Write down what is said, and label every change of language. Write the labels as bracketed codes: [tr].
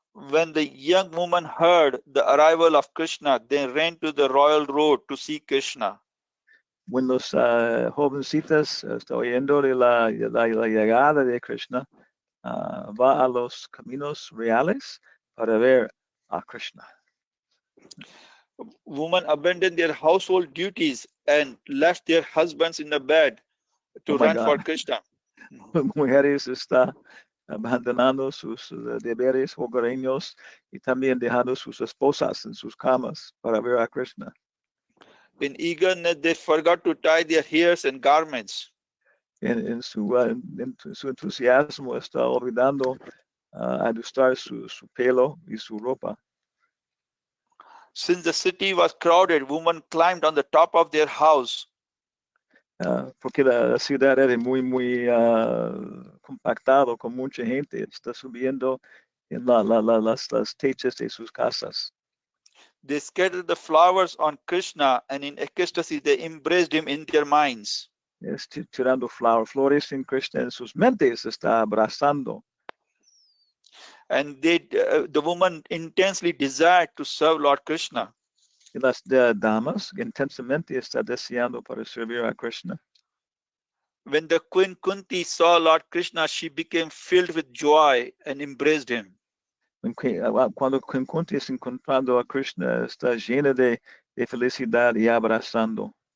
[en] When the young woman heard the arrival of Krishna, they ran to the royal road to see Krishna. When [es] los jovencitas está oyendo de la llegada de Krishna, va a los caminos reales para ver a Krishna. [en] Women abandoned their household duties and left their husbands in the bed to Oh my run for God. Krishna. [es] Mujeres está abandonando sus deberes hogareños y también dejando sus esposas en sus camas para ver a Krishna. [en] In eagerness, they forgot to tie their hairs and garments. [es] En su entusiasmo está olvidando ajustar su pelo y su ropa. [en] Since the city was crowded, women climbed on the top of their house. [es] Porque la ciudad era muy compactado con mucha gente, está subiendo en las techos de sus casas. [en] They scattered the flowers on Krishna and in ecstasy they embraced him in their minds. [es] Tirando flores en Krishna en sus mentes, está abrazando. [en] And the woman intensely desired to serve Lord Krishna. [es] Y las damas intensamente está deseando para servir a Krishna. [en] When the Queen Kunti saw Lord Krishna, she became filled with joy and embraced him. [es] Cuando Kunti se encontrando a Krishna, está llena de felicidad y abrazando.